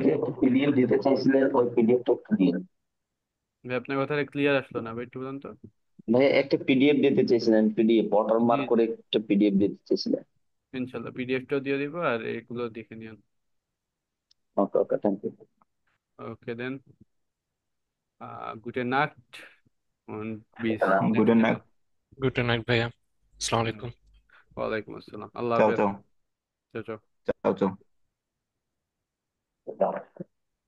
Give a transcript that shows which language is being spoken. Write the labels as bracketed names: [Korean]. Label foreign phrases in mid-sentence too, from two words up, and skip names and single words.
[Bangla] ওই যে একটা পিডিএফ দিতে চাইছিলেন, ওই পিডিএফটা একটু দিন। ভাই আপনার কথাটা ক্লিয়ার আসলো না ভাই, একটু বলুন তো। ভাই একটা পিডিএফ দিতে চাইছিলেন, পিডিএফ জি ওয়াটারমার্ক জি, করে একটা পিডিএফ দিতে চাইছিলেন। ইনশাল্লাহ পিডিএফটাও দিয়ে দিব আর এগুলো দেখে নিন। [English] okay okay, thank you. okay then, [German] gute Nacht und bis [English] গুড [German] nächste [English] নাইট। [German] Mal. [English] good night [Bangla] ভাইয়া, আসসালামু হুম, আলাইকুম। [Arabic] وعليكم السلام, [Bangla] আল্লাহ চাও হাফেজ। চাও, চাও চাও। চাও চাও।